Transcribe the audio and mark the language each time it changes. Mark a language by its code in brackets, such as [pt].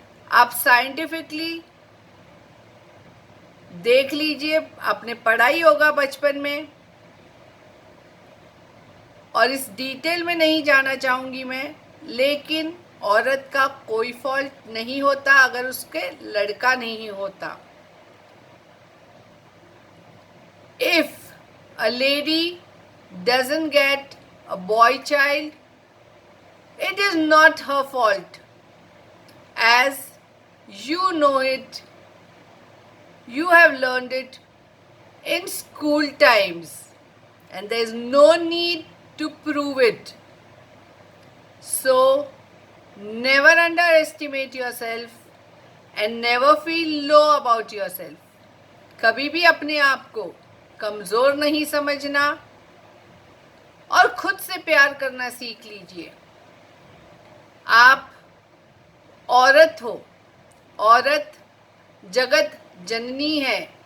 [hi] आप साइंटिफिकली देख लीजिए, आपने पढ़ा ही होगा बचपन में, और इस डिटेल में नहीं जाना चाहूँगी मैं, लेकिन औरत का कोई फॉल्ट नहीं होता अगर उसके लड़का नहीं होता। [en] If a lady doesn't get a boy child, it is not her fault. As you know it, you have learned it in school times, and there is no need to prove it. So, never underestimate yourself and never feel low about yourself. [hi] कभी भी अपने आप को कमज़ोर नहीं समझना और खुद से प्यार करना सीख लीजिए। आप औरत हो, औरत जगत जननी है।